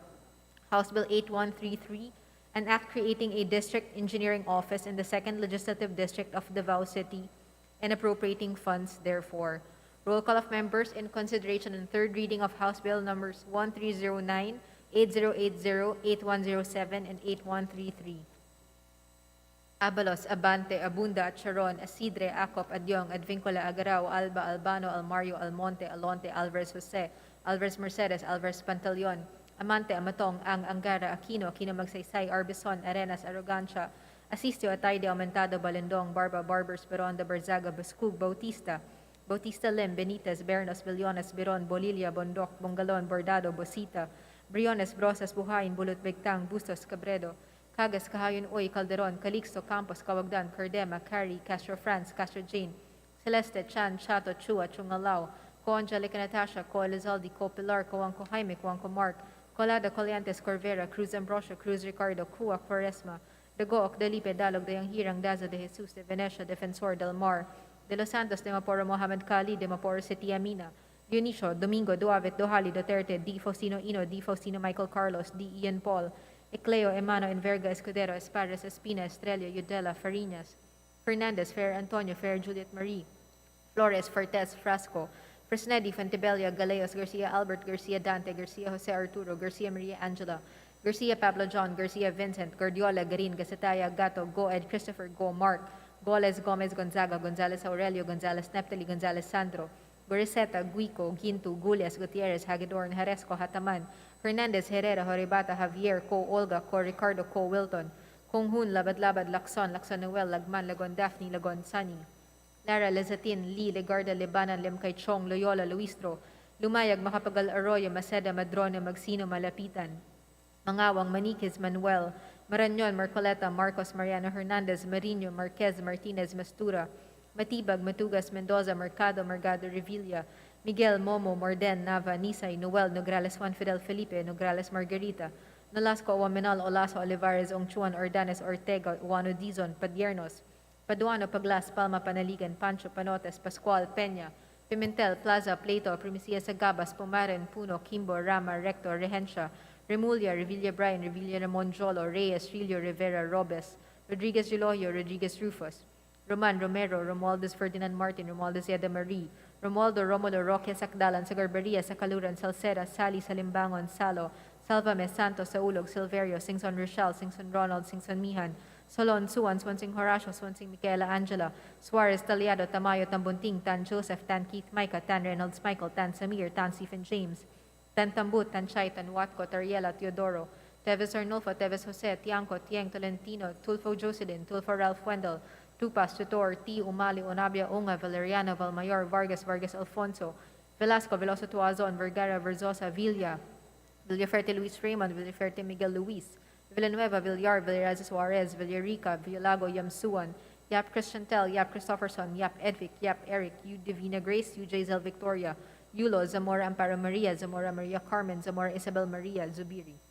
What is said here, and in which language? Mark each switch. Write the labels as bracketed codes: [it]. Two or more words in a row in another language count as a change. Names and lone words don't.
[en] House Bill 8133, an act creating a district engineering office in the 2nd Legislative District of Davao City and appropriating funds therefore. Roll call of members in consideration and third reading of House Bill numbers 1309, 8080, 8107, and 8133. Abalos, Abante, Abunda, Charon, Asidre, Acop, Adyong, Advincula, Agarao, Alba, Albano, Almario, Almonte, Alonte, Alvarez Jose, Alvarez Mercedes, Alvarez Pantaleon, Amante, Amatong, Ang, Angara, Aquino, Aquino Magsaysay, Arbison, Arenas, Arrogancia, Asistio, Ataide, Aumentado, Balindong, Barba, Barbers, Beronda, Barzaga, Bascug, Bautista, Bautista Lim, Benitez, Bernos, Billones, Biron, Bolilla, Bondoc, Bongalon, Bordado, Bosita, Briones, Brosas, Buhayin, Bulot, Begtang, Bustos, Cabredo, Cagas, Cahayon, Oy, Calderon, Calixto, Campos, Cawagdan, Cardema, Cari, Castro France, Castro Jane, Celeste, Chan, Chato, Chua, Chungalao, Co Angelica Natasha, Co Elizalde, Co Pilar, Co Angco Jaime, Co Angco Mark, Colada, Coliantes, Corvera, Cruz Ambrosio, Cruz Ricardo, Cua, Quaresma, Dagook, Delipe, Dalog, Dayang Hirang, Daza de Jesus, de Venecia, Defensor, Del Mar, De Los Santos, de Maporo Mohamed Kali, de Maporo City Amina, Dionisio, Domingo, Duavet, Dohali, Duterte, D. Faustino Ino, D. Faustino Michael Carlos, D. Ian Paul, Ecleo, Emano, Enverga, Escudero, Espadas, Espina, Estrella, Udela, Farinas, Fernandez, Fer Antonio, Fer Juliet Marie, Flores, Fortes, Frasco, Fresnedi, Fontebella, Galeos, Garcia Albert, Garcia Dante, Garcia Jose Arturo, Garcia Maria Angela, Garcia Pablo John, Garcia Vincent, Gordiola, Garin, Gasataya, Gato, Go Ed, Christopher, Go Mark, Goles, Gomez, Gonzaga, Gonzalez Aurelio, Gonzalez Neptali, Gonzalez Sandro, Goriseta, Guico, Gintu, Gulias, Gutierrez, Hagedorn, Jaresco, Hataman, Hernandez, Herrera, Horibata, Javier, Co Olga, Co Ricardo, Co Wilton, Kung Hun, Labad-Labad, Lacson, Lacson Noel, Lagman, Lagon Daphne, Lagon Sunny, Lara, Lezatin, Lee, Legarda, Libanan, Limkay Chong, Loyola, Luistro, Lumayag, Makapagal, Arroyo, Maceda, Madrono, Magsino, Malapitan, Mangawang, Maniquez, Manuel, Marañon, Marcoleta, Marcos, Mariano Hernandez, Marino, Marquez, Martinez, Mastura, Matibag, Matugas, Mendoza, Mercado, Margado, Revilla, Miguel, Momo, Morden, Nava, Nisay, Noel, Nograles, Juan Fidel Felipe, Nograles, Margarita, Nolasco, Owaminal, Olaso, Olivares, Ongchuan, Ordanes, Ortega, Uano, Dizon, Padiernos, Paduano, Paglas, Palma, Panaligan, Pancho, Panotes, Pascual, Peña, Pimentel, Plaza, Plato, Primicia, Sagabas, Pumaren, Puno, Kimbo, Rama, Recto, Regencia, Remulla, Revilla Brian, Revilla Ramon Jolo, Reyes, Trillo, Rivera, Robes, Rodriguez Eloyo, Rodriguez Rufus, Roman Romero, Romualdez Ferdinand Martin, Romualdez Yeda Marie, Romualdo Romulo Roque Sacdalan, Sagarbaria, Sacaluran, Salceda, Sally, Salimbangon, Salo, Salvame, Santos, Saulog, Silverio, Singson Rochelle, Singson Ronald, Singson Mihan, Solon, Suan, Swansing Horacio, Swansing Micaela Angela, Suarez, Taliado, Tamayo, Tambunting, Tan Joseph, Tan Keith Micah, Tan Reynolds Michael, Tan Samir, Tan Stephen James, Tan Tambut, Tan Chay, Tan Watco, Tariela, Teodoro, Teves Arnulfo, Teves Jose, Tiangco, Tieng Tolentino, Tulfo Jocelyn, Tulfo Ralph Wendell, Tupas, Tutor, T. Umali, Onabia, Unga, Valeriano, Valmayor, Vargas, Vargas Alfonso, Velasco, Veloso Tuazon, Vergara, Verzosa, Villa, Villaferte Luis Raymond, Villaferte Miguel Luis, Villanueva, Villar, Villaraza Suarez, Villarica, Villalago, Yamsuan, Yap Christiantel, Yap Christopherson, Yap Edvic, Yap Eric, U Divina Grace, U Jazel Victoria, Yulo, Zamora Amparo Maria, Zamora Maria Carmen, Zamora Isabel Maria, Zubiri.